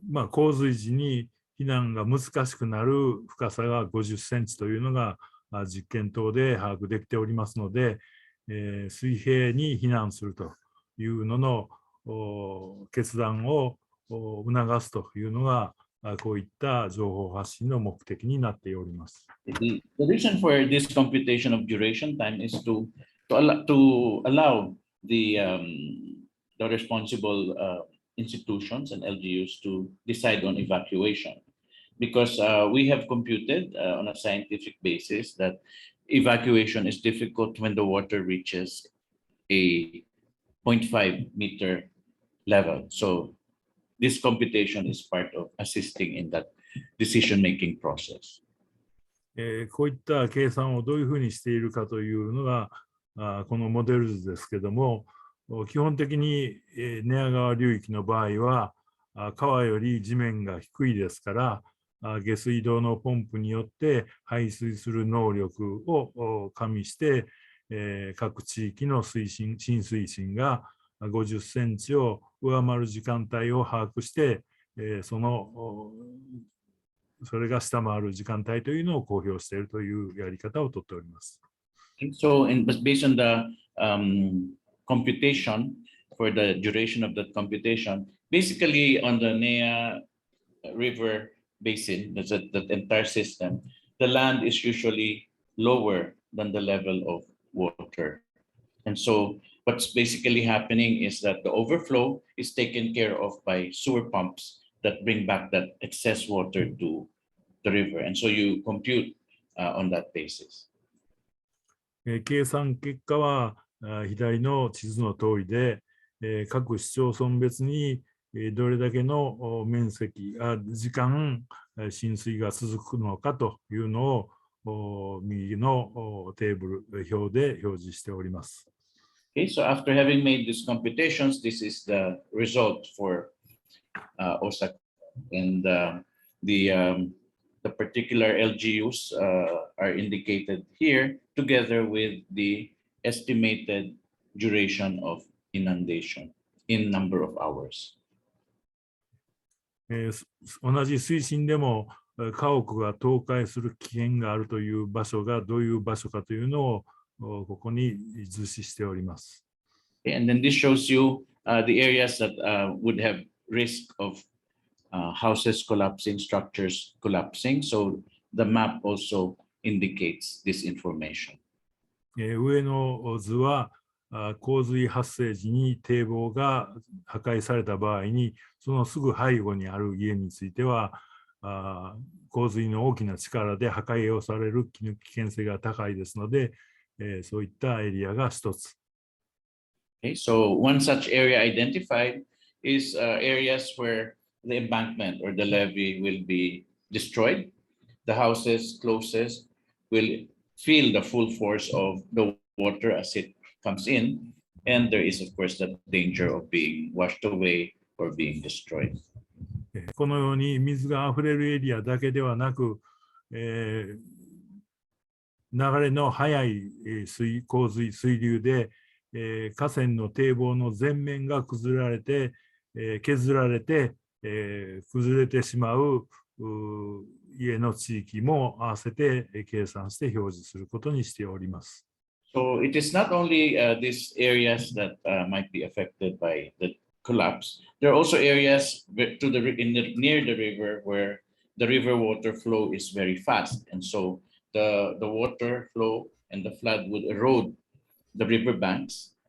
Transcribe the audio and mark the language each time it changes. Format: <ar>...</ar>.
<ja>洪水時に避難が難しくなる深さが50センチというのが実験等で把握できておりますので、水平に避難するというのの決断を促すというのがこういった情報発信の目的になっております。</ja> <en>The reason for this computation of duration time is to allow the responsible institutions and LGUs to decide on evacuation, because we have computed on a scientific basis that evacuation is difficult when the water reaches a 0.5 meter level. So this computation is part of assisting in that decision-making process.</en> <ja>こういった計算をどういうふうにしているかというのがこのモデル図ですけども、基本的に寝屋川流域の場合は川より地面が低いですから下水道のポンプによって排水する能力を加味して各地域の浸水深が50センチを上回る時間帯を把握してそれが下回る時間帯というのを公表しているというやり方をとっております。</ja> <en>So, based on the computation for the duration of that computation, basically on the Nea River basin, that entire system, the land is usually lower than the level of water. And so what's basically happening is that the overflow is taken care of by sewer pumps that bring back that excess water to the river. And so you compute on that basis.</en> <ja>計算結果は左の地図の通りで、各市町村別にどれだけの面積、時間、浸水が続くのかというのを右のテーブル表で表示しております。</ja> <en>Okay, so after having made these computations, this is the result for Osaka, and the particular LGUs are indicated here together with the estimated duration of inundation in number of hours.</en> <ja>同じ水深でも家屋が倒壊する危険があるという場所がどういう場所かというのをここに図示しております。</ja> <en>And then this shows you the areas that would have risk of houses collapsing, structures collapsing. So the map also indicates this information.</en> <ja>上の図は洪水発生時に堤防が破壊された場合にそのすぐ背後にある家については洪水の大きな力で破壊をされる危険性が高いですのでそういったエリアが一つ。</ja> <en>Okay, so one such area identified is areas where the embankment or the levee will be destroyed. The houses closest will feel the full force of the water as it comes in, and there is, of course, the danger of being washed away or being destroyed.</en> <ja>このように水があふれるエリアだけではなく、流れの速い洪水、水流で、河川の堤防の全面が削られて、崩れてしまう家の地域も合わせて計算して表示することにしております。</ja> <en>So it is not only these areas that might be affected by the collapse. There are also areas near the river where the river water flow is very fast, and so the water flow and the flood would erode the river banks.</en>